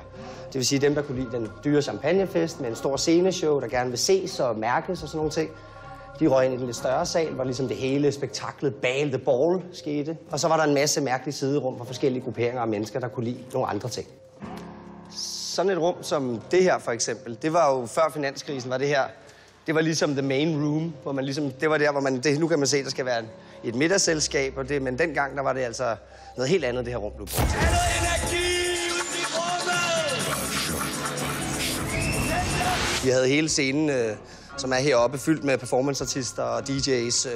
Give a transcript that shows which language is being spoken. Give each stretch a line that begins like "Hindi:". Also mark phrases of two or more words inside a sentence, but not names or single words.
Danish: Det vil sige dem, der kunne lide den dyre champagnefest med en stor sceneshow, der gerne vil ses og mærkes og sådan nogle ting. De røg ind i den lidt større sal, hvor ligesom det hele spektaklet Ball the Ball skete. Og så var der en masse mærkelige siderum for forskellige grupperinger af mennesker, der kunne lide nogle andre ting. Sådan et rum som det her for eksempel, det var jo før finanskrisen, var det her. Det var ligesom
English: the main room,
Danish: hvor man ligesom, det var der, hvor man, nu kan man se, der skal være et middagsselskab, og det, men dengang, der var det altså noget helt andet, det her rum blev brugt til. Vi havde hele scenen, som er heroppe, fyldt med performanceartister og DJ's.